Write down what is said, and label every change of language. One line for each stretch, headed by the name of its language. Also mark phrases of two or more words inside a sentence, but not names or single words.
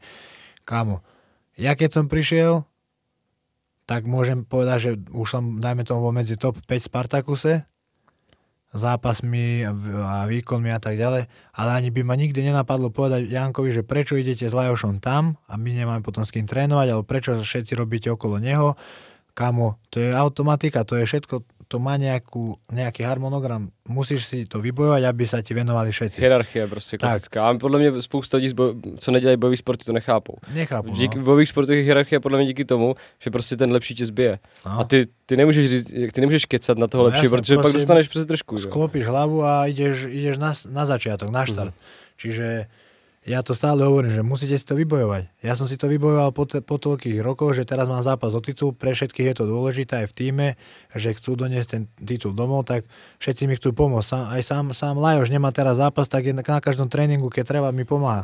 Slovak: Kámo, ja keď som prišiel, tak môžem povedať, že už som, dajme tomu, medzi top 5 Spartakuse, zápasmi a výkonmi a tak ďalej, ale ani by ma nikdy nenapadlo povedať Jankovi, že prečo idete s Lajošom tam a my nemáme potom s kým trénovať, alebo prečo všetci robíte okolo neho. Kamo, to je automatika, to je všetko, to má nejaký harmonogram. Musíš si to vybojovať, aby sa ti venovali všetci.
Czech: Hierarchie prostě klasická. A podle mě spousta lidí, co nedělají bojový sporty, to nechápou. Nechápu, v bojových sportech je hierarchie podle mě díky tomu, že prostě ten lepší tě zbije. No. A ty nemůžeš kecat na toho lepšího, protože pak dostaneš přes držku.
Slovak: Sklopíš hlavu a ideš na začiatok, na štart. Čiže ja to stále hovorím, že musíte si to vybojovať. Ja som si to vybojoval po toľkých rokoch, že teraz mám zápas o titul, pre všetkých je to dôležité aj v tíme, že chcú doniesť ten titul domov, tak všetci mi chcú pomôcť. Aj sám Lajoš nemá teraz zápas, tak je na každom tréningu, keď treba, mi pomáha.